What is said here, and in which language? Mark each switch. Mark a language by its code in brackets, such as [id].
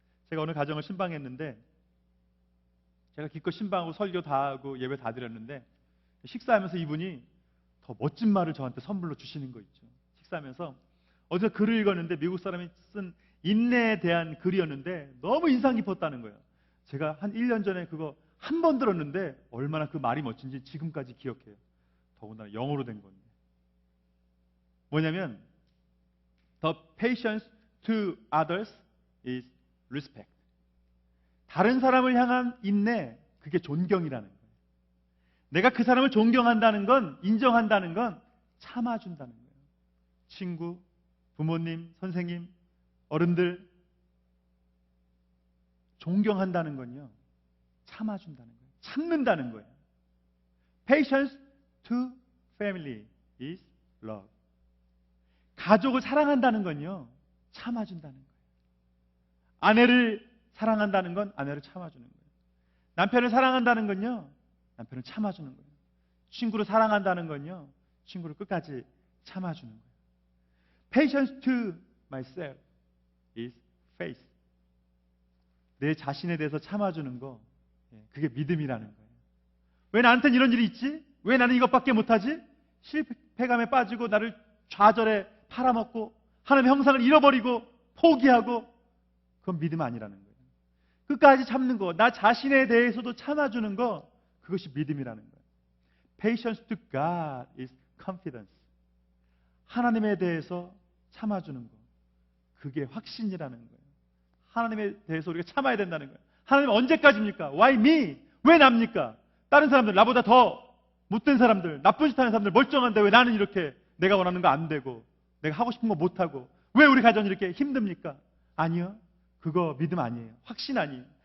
[ko] 제가 오늘 가정을 신방했는데, 제가 기껏 신방하고 설교 다 하고 예배 다 드렸는데, 식사하면서 이분이 더 멋진 말을 저한테 선물로 주시는 거 있죠. 식사하면서 어제 글을 읽었는데 미국 사람이 쓴 인내에 대한 글이었는데 너무 인상 깊었다는 거예요. 제가 한 1년 전에 그거 한 번 들었는데 얼마나 그 말이 멋진지 지금까지 기억해요. 더군다나 영어로 된 건데. 뭐냐면 [en] The patience to others is respect. [ko] 다른 사람을 향한 인내, 그게 존경이라는 거예요. 내가 그 사람을 존경한다는 건, 인정한다는 건 참아준다는 거예요. 친구, 부모님, 선생님, 어른들 존경한다는 건요, 참아준다는 거예요. 참는다는 거예요. [en] Patience to family is love. [ko] 가족을 사랑한다는 건요, 참아준다는 거예요. 아내를 사랑한다는 건 아내를 참아주는 거예요. 남편을 사랑한다는 건요, 남편을 참아주는 거예요. 친구를 사랑한다는 건요, 친구를 끝까지 참아주는 거예요. [en] Patience to myself is faith. [ko] 내 자신에 대해서 참아주는 거, 그게 믿음이라는 거예요. 왜 나한테는 이런 일이 있지? 왜 나는 이것밖에 못하지? 실패감에 빠지고 나를 좌절에 팔아먹고 하나님의 형상을 잃어버리고 포기하고, 그건 믿음 아니라는 거예요. 끝까지 참는 거, 나 자신에 대해서도 참아주는 거, 그것이 믿음이라는 거예요. [en] Patience to God is confidence. [ko] 하나님에 대해서 참아주는 거, 그게 확신이라는 거예요. 하나님에 대해서 우리가 참아야 된다는 거예요. 하나님 언제까지입니까? [en] Why me? [ko] 왜 납니까? 다른 사람들, 나보다 더 못된 사람들, 나쁜 짓 하는 사람들 멀쩡한데 왜 나는 이렇게 내가 원하는 거 안 되고 내가 하고 싶은 거 못하고 왜 우리 가정이 이렇게 힘듭니까? 아니요. 그거 믿음 아니에요. 확신 아니에요.